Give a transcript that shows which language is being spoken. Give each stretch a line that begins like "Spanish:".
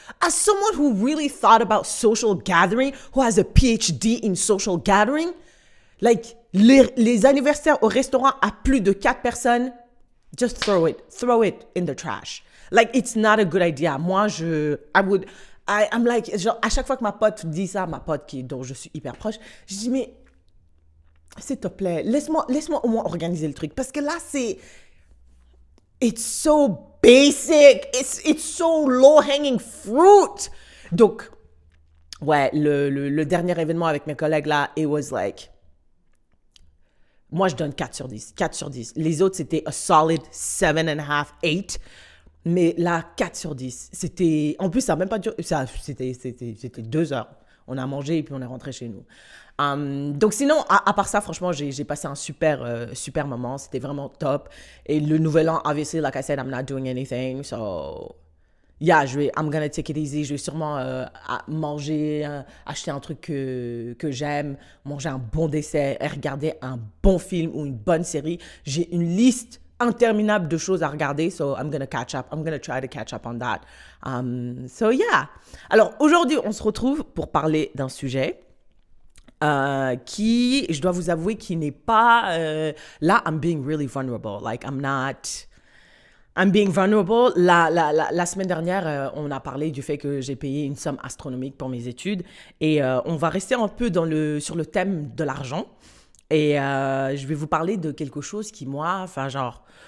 English: As someone who really thought about social gathering, who has a PhD in social gathering, like,
French: les anniversaires au restaurant à plus de 4 personnes,
English: just throw it in the trash. Like, it's not a good idea.
French: Moi,
English: I'm like,
French: genre, à chaque fois que ma pote dit ça, dont je suis hyper proche, je dis, mais s'il te plaît, laisse-moi au moins organiser le truc. Parce que là,
English: it's so basic. It's so low-hanging fruit.
French: Donc, ouais, le dernier événement avec mes collègues là,
English: it was like,
French: moi, je donne 4 sur 10. 4 sur 10. Les autres, c'était
English: a solid
French: 7.5, 8. Mais là, 4 sur 10. C'était, en plus, ça n'a même pas duré, c'était 2 heures. On a mangé et puis on est rentré chez nous. Donc sinon, à part ça, franchement, j'ai passé un super moment. C'était vraiment top. Et le nouvel an,
English: obviously, like I said, I'm not doing anything. So, yeah, I'm gonna take it easy.
French: Je vais sûrement manger, acheter un truc que j'aime, manger un bon dessert et regarder un bon film ou une bonne série. J'ai une liste interminable de choses à regarder.
English: So, I'm gonna catch up. I'm gonna try to catch up on that. So, yeah.
French: Alors, aujourd'hui, on se retrouve pour parler d'un sujet qui, je dois vous avouer, qui n'est pas...
English: là, I'm being really vulnerable. Like, I'm being vulnerable.
French: La semaine dernière, on a parlé du fait que j'ai payé une somme astronomique pour mes études. Et on va rester un peu sur le thème de l'argent. Et je vais vous parler de quelque chose qui, moi, enfin, genre...